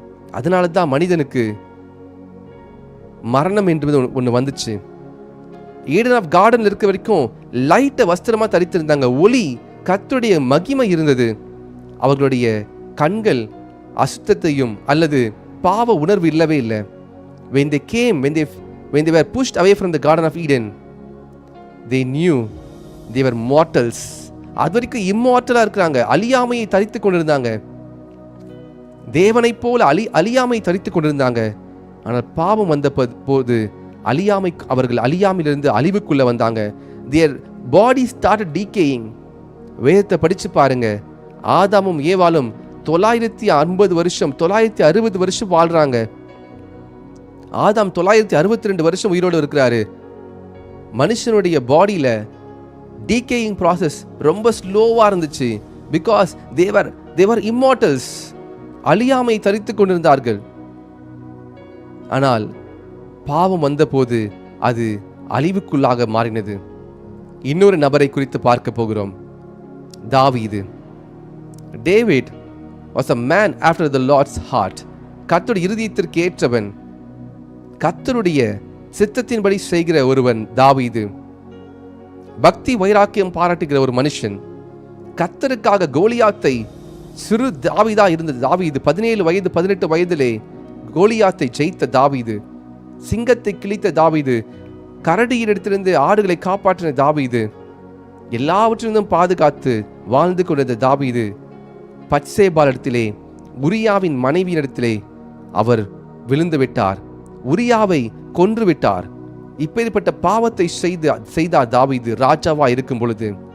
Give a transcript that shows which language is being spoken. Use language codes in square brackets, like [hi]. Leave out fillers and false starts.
[ta] அதனால தான் மனிதனுக்கு மரணம் என்பது ஒன்று வந்துச்சு. ஈடன் ஆஃப் கார்டன் இருக்க வரைக்கும் லைட்டை வஸ்திரமா தரித்திருந்தாங்க. ஒளி, கர்த்தருடைய மகிமை இருந்தது. அவர்களுடைய கண்கள் அசுத்தத்தையும் அல்லது பாவ உணர்வு இல்லவே இல்லை. [en] when they were pushed away from the garden of Eden, they knew they were mortals. [ta] அது வரைக்கும் இம்மார்டலா இருக்கிறாங்க, அழியாமையை தரித்து கொண்டிருந்தாங்க, தேவனை போல அழியாமை தரித்து கொண்டிருந்தாங்க. ஆனால் பாவம் வந்த போது அவர்கள் அழியாமையிலிருந்து அழிவுக்குள்ள வந்தாங்க. [en] their body started decaying. [ta] வேதத்தை படிச்சு பாருங்க. ஆதாமும் ஏவாளும் 950 வருஷம் 960 வருஷம் வாழ்றாங்க. ஆதாம் 962 வருஷம் உயிரோடு இருக்கிறாரு. மனுஷனுடைய பாடியில [en] decaying process [ta] ரொம்ப ஸ்லோவா இருந்துச்சு. பிகாஸ் தேவர் இம்மார்டல்ஸ், அழியாமை தரித்து கொண்டிருந்தார்கள். ஆனால் பாவம் வந்தபோது அது அழிவுக்குள்ளாக மாறினது. இன்னொரு நபரை குறித்து பார்க்க போகிறோம், தாவீது. [en] David was a man after the Lord's heart. [ta] கர்த்தருடைய இருதயத்திற்கு ஏற்றவன், கர்த்தருடைய சித்தத்தின்படி செய்கிற ஒருவன் தாவீது. பக்தி வைராக்கியம் பாராட்டுகிற ஒரு மனுஷன். கர்த்தருக்காக கோலியாத்தை, சிறு தாவீதா இருந்த தாவீது 17 வயது 18 வயதிலே கோலியாத்தை ஜெயித்த தாவீது, சிங்கத்தை கிழித்த தாவீது, கரடியிடத்திலிருந்து ஆடுகளை காப்பாற்றின தாவீது, எல்லாவற்றிலிருந்தும் பாதுகாத்து வாழ்ந்து கொண்டிருந்த தாவீது பத்சேபாளிடத்திலே, உரியாவின் மனைவியிடத்திலே அவர் விழுந்து விட்டார், உரியாவை கொன்று விட்டார். இப்பேற்பட்ட பாவத்தை செய்தார் தாவீது ராஜாவா இருக்கும் பொழுது.